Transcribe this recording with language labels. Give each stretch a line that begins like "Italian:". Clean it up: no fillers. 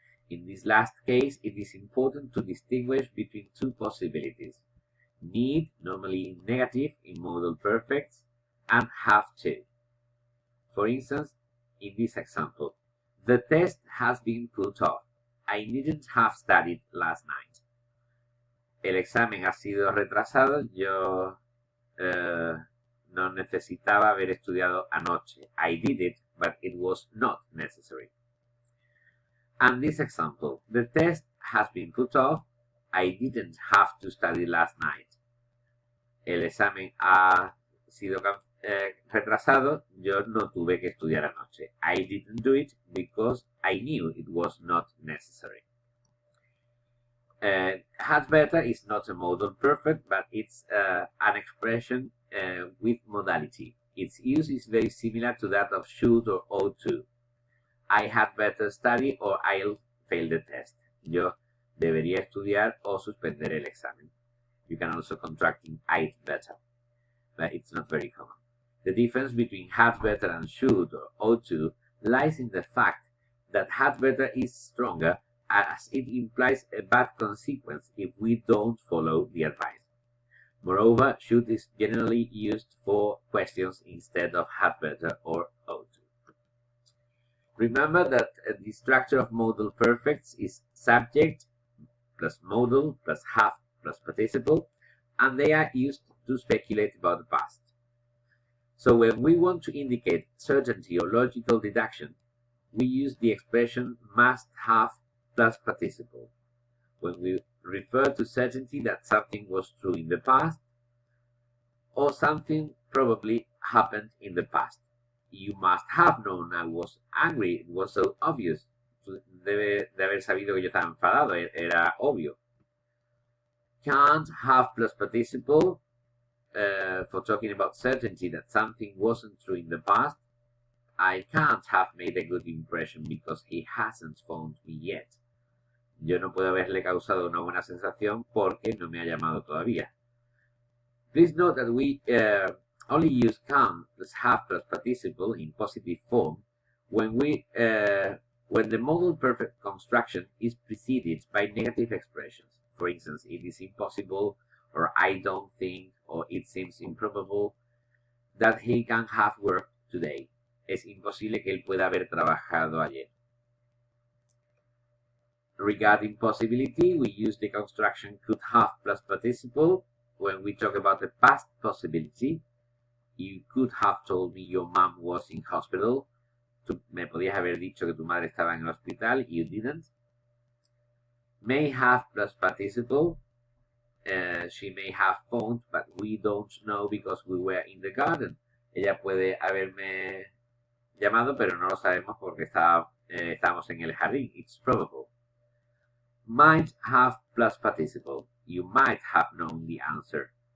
English: In this last case, it is important to distinguish between two possibilities. Need, normally in negative in modal perfects, and have to. For instance, in this example, the test has been put off. I didn't have studied last night.
Spanish: El examen ha sido retrasado. Yo no necesitaba haber estudiado anoche.
English: I did it, but it was not necessary. And this example, the test has been put off. I didn't have to study last night.
Spanish: El examen ha sido retrasado. Yo no tuve que estudiar anoche.
English: I didn't do it because I knew it was not necessary. Had better is not a modal perfect, but it's an expression with modality. Its use is very similar to that of should or ought to. I had better study or I'll fail the test.
Spanish: Yo debería estudiar o suspender el examen.
English: You can also contract in I'd better, but it's not very common. The difference between had better and should or ought to lies in the fact that had better is stronger as it implies a bad consequence if we don't follow the advice. Moreover, should is generally used for questions instead of had better or ought to. Remember that the structure of modal perfects is subject plus modal plus have plus participle, and they are used to speculate about the past. So when we want to indicate certainty or logical deduction, we use the expression must have plus participle. When we refer to certainty that something was true in the past or something probably happened in the past. You must have known I was angry. It was so obvious.
Spanish: Debe de haber sabido que yo estaba enfadado. Era obvio.
English: Can't have plus participle for talking about certainty that something wasn't true in the past. I can't have made a good impression because he hasn't phoned me yet.
Spanish: Yo no puedo haberle causado una buena sensación porque no me ha llamado todavía.
English: Please note that we only use can plus have plus participle in positive form when the modal perfect construction is preceded by negative expressions. For instance, it is impossible, or I don't think, or it seems improbable that he can have worked today.
Spanish: Es imposible que él pueda haber trabajado ayer.
English: Regarding possibility, we use the construction could have plus participle when we talk about the past possibility. You could have told me your mom was in hospital.
Spanish: Me podías haber dicho que tu madre estaba en el hospital.
English: You didn't. May have plus participle. She may have phoned, but we don't know because we were in the garden.
Spanish: Ella puede haberme llamado, pero no lo sabemos porque estábamos en el jardín.
English: It's probable. Might have plus participle. You might have known the answer.